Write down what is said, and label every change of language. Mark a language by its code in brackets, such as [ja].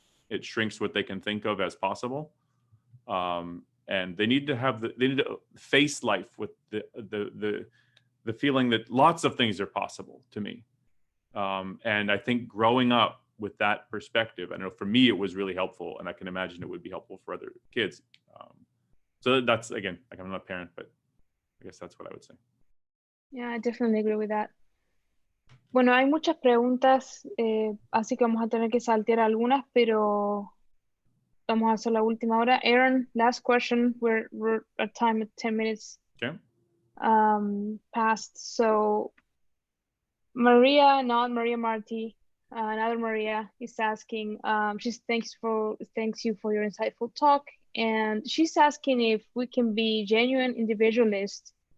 [en] It shrinks what they can think of as possible, and they need to face life with the feeling that lots of things are possible to me. And I think growing up with that perspective, I know for me it was really helpful, and I can imagine it would be helpful for other kids. So that's, again, like, I'm not a parent, but I guess that's what I would say. Yeah, I definitely agree with that. [es] Bueno, hay muchas preguntas, así que vamos a tener que saltear algunas, pero vamos a hacer la última hora. [en] Aaron, last question. We're at time at 10 minutes past. So Maria, not Maria Marti, another Maria, is asking. She thanks you for your insightful talk, and she's asking if we can be genuine individualists